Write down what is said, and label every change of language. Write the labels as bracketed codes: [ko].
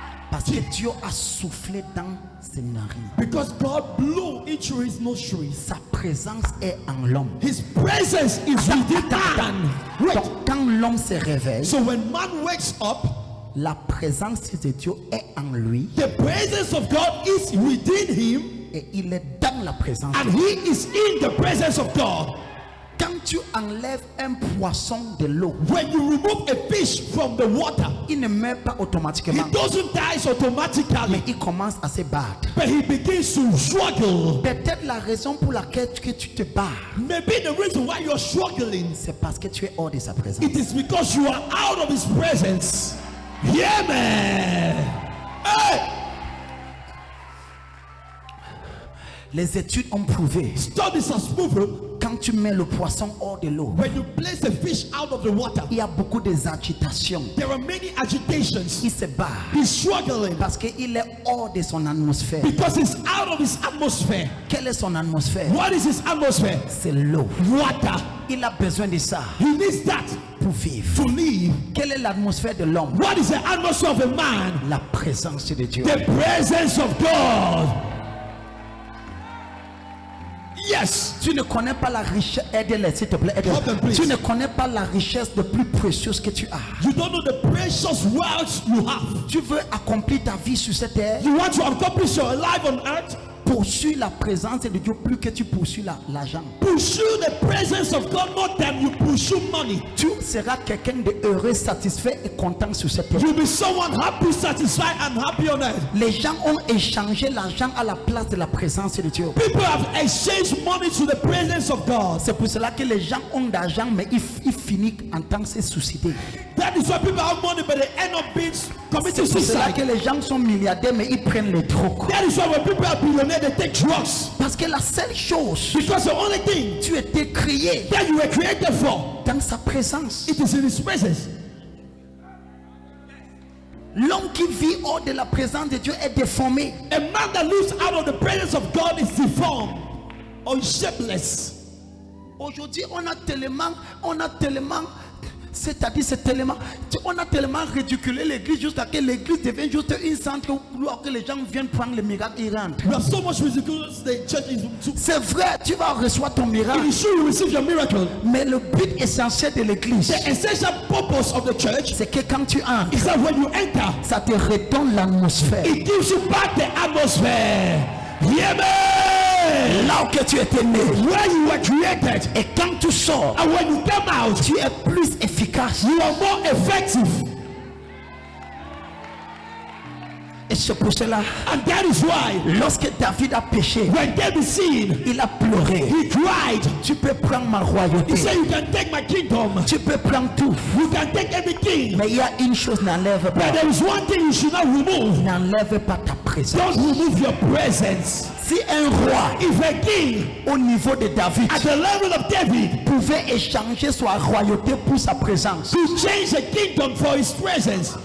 [fr] Parce que Dieu a soufflé dans ses narines. [en] Because God blew into his nostrils. [fr] Sa présence est en l'homme. [en] His presence is within man. Wait. [fr] Donc, quand l'homme se réveille, [en] So when man wakes up, [fr] la présence de Dieu est en lui [en] the presence of God is within him [fr] et il est dans la présence. [en] and he is in the presence of God. [fr] Quand tu enlèves un poisson de l'eau, [en] When you remove a fish from the water, [fr] il ne meurt pas [en] he [fr] automatiquement, [en] doesn't die automatically, [fr] mais il commence à se battre. [en] but he begins to struggle. [fr] Peut-être la raison pour laquelle que tu te bats, [en] Maybe the reason why you're struggling, [fr] c'est parce que tu es hors de sa présence. [en] it is because you are out of his presence. Yeah, man. Hey, [fr] Les études ont prouvé, [en] studies has proven [fr] quand tu mets le poisson hors de l'eau, [en] when you place a fish out of the water, [fr] il y a beaucoup d'agitations. [en] there are many agitations. [fr] Il se bat [en] He's struggling [fr] parce qu'il est hors de son atmosphère. [en] because he's out of his atmosphere. [fr] Quelle est son atmosphère? [en] What is his atmosphere? [fr] C'est l'eau. [en] Water. [fr] Il a besoin de ça [en] He needs that [fr] pour vivre. [en] to live. [fr] Quelle est l'atmosphère de l'homme? [en] What is the atmosphere of a man? [fr] La présence de Dieu. [en] The presence of God. Yes. [fr] Tu ne connais pas la richesse. Aide-les, s'il te plaît. aide-les. [en] Help them, please. [fr] Tu ne connais pas la richesse de plus précieuse que tu as. [en] You don't know the precious wealth you have. [fr] Tu veux accomplir ta vie sur cette terre. [en] You want to accomplish your life on earth? [fr] Poursuis la présence de Dieu plus que tu poursuis l'argent. [en] Pursue the presence of God more than you pursue money. [fr] Tu seras quelqu'un de heureux, satisfait et content sur cette terre. [en] You'll be someone happy, satisfied, and happy on earth. [fr] Les gens ont échangé l'argent à la place de la présence de Dieu. [en] People have exchanged money to the presence of God. [fr] C'est pour cela que les gens ont d'argent, mais ils finissent en tant que se suicider. [en] That is why people have money, but they end up being committing [fr] C'est pour cela [en] suicide. [fr] que les gens sont milliardaires, mais ils prennent les drogues. [en] That is why when people are billionaires, they take drugs. [fr] Parce que la seule chose, [en] Because the only thing [fr] tu étais créé [en] that you were created for, [fr] dans sa présence. [en] it is in His presence. [fr] L'homme qui vit hors de la présence de Dieu est déformé. [en] A man that lives out of the presence of God is deformed or shapeless. [fr] Aujourd'hui, on a tellement, c'est-à-dire on a tellement ridiculé l'église jusqu'à ce que l'église devienne juste une centre où que les gens viennent prendre le miracle et rentrent. [en] We have so much ridiculous. The church is too. [fr] C'est vrai, tu vas recevoir ton miracle, [en] It is true you receive your miracle. [fr] mais le but essentiel de l'église, [en] The essential purpose of the church [fr] c'est que quand tu entres, [en] is that when you enter, [fr] ça te redonne l'atmosphère. [en] it gives you back the atmosphere. Yeah, man. [fr] Là où que tu étais né, [en] Where you were created, [fr] et quand tu sors, [en] and when you come out, [fr] tu es plus efficace. [en] you are more effective. [fr] Et c'est pour cela, [en] And that is why [fr] lorsque David a péché, [en] when David sinned, [fr] il a pleuré. [en] he cried. [fr] Tu peux prendre ma royauté, [en] He said, "You can take my kingdom. [fr] tu peux prendre tout, [en] You can take everything. [fr] mais il y a une chose, n'enlève [en] But [fr] pas. [en] there is one thing you should not remove. [fr] N'enlève pas ta présence. [en] Don't remove your presence." [fr] Si un roi [en] If a king [fr] au niveau de David [en] at the level of David [fr] pouvait échanger sa royauté pour sa présence, [en] to change a kingdom for his presence,